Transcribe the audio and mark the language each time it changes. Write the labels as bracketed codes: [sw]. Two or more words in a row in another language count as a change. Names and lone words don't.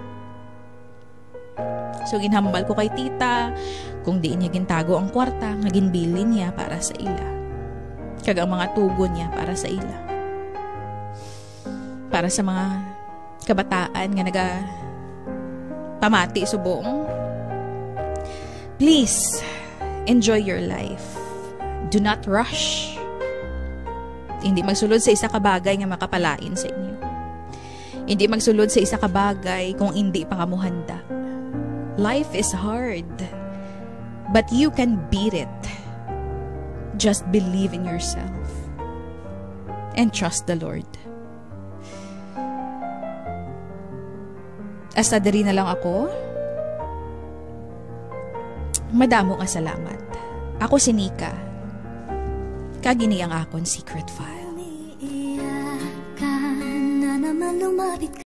[hil] So ginhambal ko kay tita kung di niya gintago ang kwarta nga ginbilin niya para sa ila. Kag ang mga tugon niya para sa ila. Para sa mga kabataan nga pamati subong. [en] Please, enjoy your life. Do not rush. [hil] Hindi magsulod sa isa ka bagay nga makapalain sa inyo. Hindi magsulod sa isa ka bagay kung hindi pa kamo handa. [en] Life is hard, but you can beat it. Just believe in yourself and trust the Lord. [hil] Hasta diri na lang ako. Madamo nga salamat. Ako si Nika. Kagini ang akon [en] secret file.